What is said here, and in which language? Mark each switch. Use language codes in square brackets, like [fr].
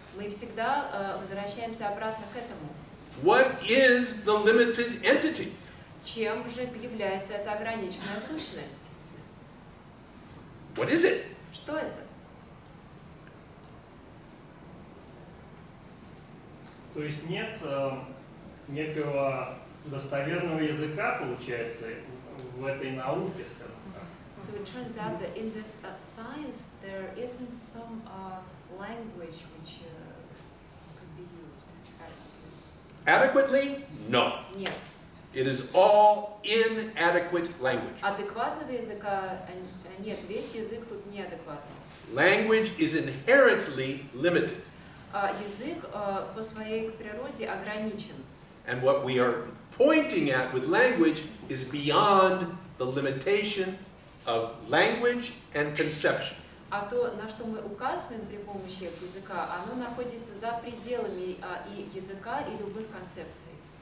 [ru] Мы всегда возвращаемся обратно к этому. [en] What is the limited entity? [ru] Чем же является эта ограниченная сущность? [en] What is it? [ru] Что это? То есть нет некого достоверного языка, получается, в этой науке, скажем так. [en] So it turns out that in this science there isn't some language which could be used adequately. Adequately? No. [ru] Нет. [en] It is all inadequate language. [ru] Адекватного языка нет, весь язык тут неадекватный. [en] Language is inherently limited. [ru] Язык по своей природе ограничен. [en] And what we are pointing at with language is beyond the limitation of language and conception. [ru] А то, на что мы указываем при помощи языка, оно находится за пределами и языка, и любых концепций.